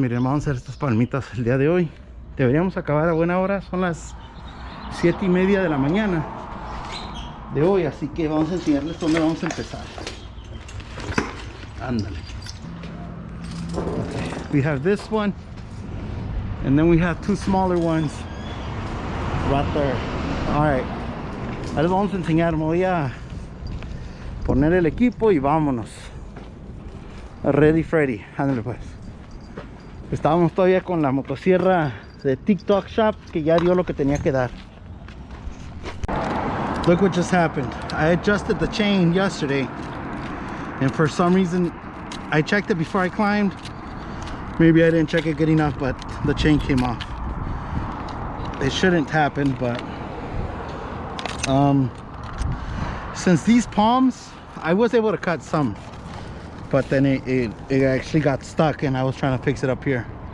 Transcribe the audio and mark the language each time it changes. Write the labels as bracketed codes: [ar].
[es] Miren, vamos a hacer estas palmitas el día de hoy. Deberíamos acabar a buena hora, son las 7:30 de la mañana de hoy, así que vamos a enseñarles dónde vamos a empezar. Ándale. Okay. [en] We have this one, and then we have two smaller ones right there. All right, [es] ahora les vamos a enseñar. Me voy a poner el equipo y vámonos. [en] Ready Freddy. [es] Ándale pues. Estábamos todavía con la motosierra de TikTok Shop, que ya dio lo que tenía que dar. [en] Look what just happened. I adjusted the chain yesterday, and for some reason I checked it before I climbed. Maybe I didn't check it good enough, but the chain came off. It shouldn't happen, but since these palms, I was able to cut some, but then it actually got stuck, and I was trying to fix it up here.